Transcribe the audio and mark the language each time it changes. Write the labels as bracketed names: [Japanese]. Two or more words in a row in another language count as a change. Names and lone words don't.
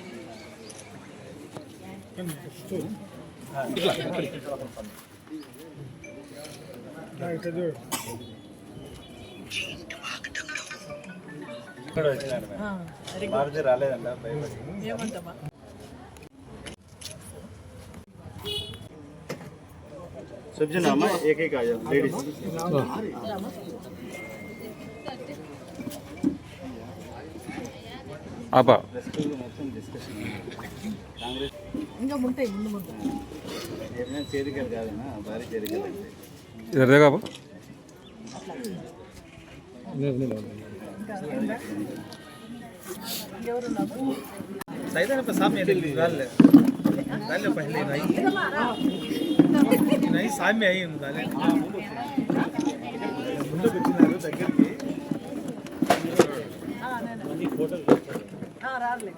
[Telugu] రాలేదంట. ఏమంటామా? [Hindi] सब्जी नाम है एक एक आ जाओ लेडीज [Telugu] ఆపా ఇంకా ఉంటాయి ముందు ముందు. ఏమైనా చేరికలు కాదన్నా, భారీ చేరికలు అంటే ఇదే కాబో. ఇంకెవరున్నారు? [Hindi] सामने पहले नहीं सामने आई దగ్గరికి [Telugu] రాలే.